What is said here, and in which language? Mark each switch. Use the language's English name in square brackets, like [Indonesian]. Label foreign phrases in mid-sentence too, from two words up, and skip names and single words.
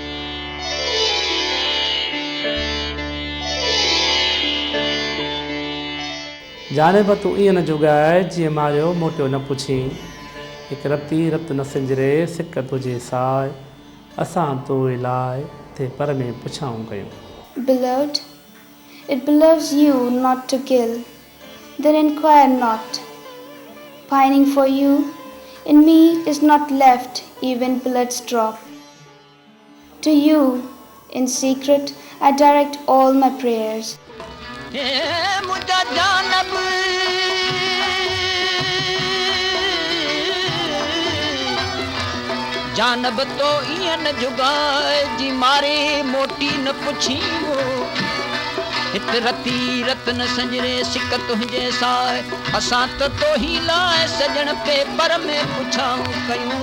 [Sindhi] जाने पर तू ईअं न जुगाए जीअं मारियो मोटियो न पुछी, हिकु रती रत न सिंजरे सिक तुझे साए, असां तो लाइ थे पर में पुछाऊं कयूं। [English] Beloved, it beloves you not to kill, then inquire not. Pining for you, in me is not left even blood's drop. To you, in secret, I direct all my prayers. [Sindhi] जानब तो ईअं न जुगाए जी मारे मोटी न पुछी वो, हित रती रत न संजरे सिक तुंहिंजे साए, असां तो ही लाए सजण पे पर में पुछाऊं कयूं।